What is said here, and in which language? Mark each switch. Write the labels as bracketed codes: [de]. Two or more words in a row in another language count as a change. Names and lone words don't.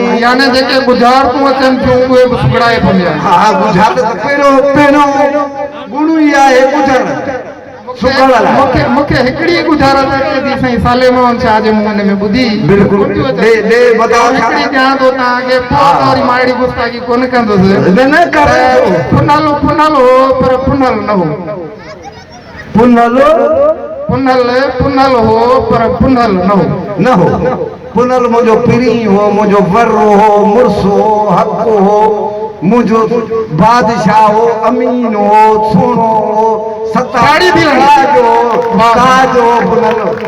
[sd] यानी जेके गुज़ारतूं अचनि थियूं उहे बि सुगड़ाए पवंदियूं हा गुज़ार त पहिरियों गुण ई आहे गुज़ार मूंखे हिकिड़ी गुज़ारत अचे थी साईं साले मोहन शाह जे मुंहं में ॿुधी बिल्कुलु हिकिड़ी ॼाण थो तव्हांखे पोइ वरी मां अहिड़ी गुस्ताखी कोन कंदुसि फुनल फुनल हो पर फुनल न हो पुनल पुनल पुनल हो पर पुनल न हो पुनल मुंहिंजो पीरी हो मुंहिंजो वर्रो हो मुड़सु हो हक़ हो मुंहिंजो बादशाह हो अमीन हो सुहिणो हो सताड़ी बि काजो पुनल